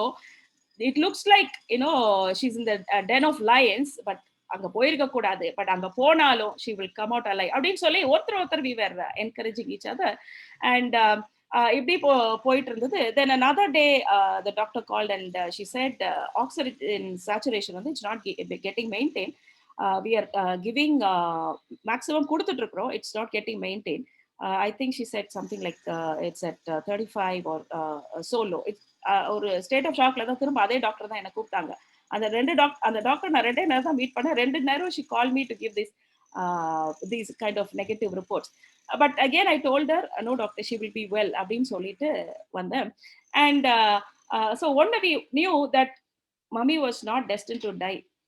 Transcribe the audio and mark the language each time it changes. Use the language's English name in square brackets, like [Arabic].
[English] so it looks like she's in the den of lions, but [Tamil] அங்க போயிருக்க கூடாது, [English] but [Tamil] அங்க போனாலும் [English] she will come out alive [Tamil] அப்படின்னு சொல்லி ஒருத்தர் [English] We were encouraging each other. [Tamil] And இப்படி போயிட்டு இருந்தது. [English] Then another day the doctor called and she said oxygen saturation வந்து it's not getting maintained. We are giving maximum [Tamil] கொடுத்துட்டு இருக்கிறோம், [English] it's not getting maintained. I think she said something like it's at 35 or so low. [Tamil] ஒரு state of ஷாக்ல தான் திரும்ப அதே doctor தான் என்ன கூப்பிட்டாங்க. அந்த டாக்டர் நான் 2 நேரம் தான் மீட் பண்ணேன். [English] 2 நேரம் she called me to give these kind of negative reports. But again I told her, no doctor, she will be well [Tamil] அப்படின்னு சொல்லிட்டு வந்தேன். [English] And so one day we knew that mummy was not destined to die.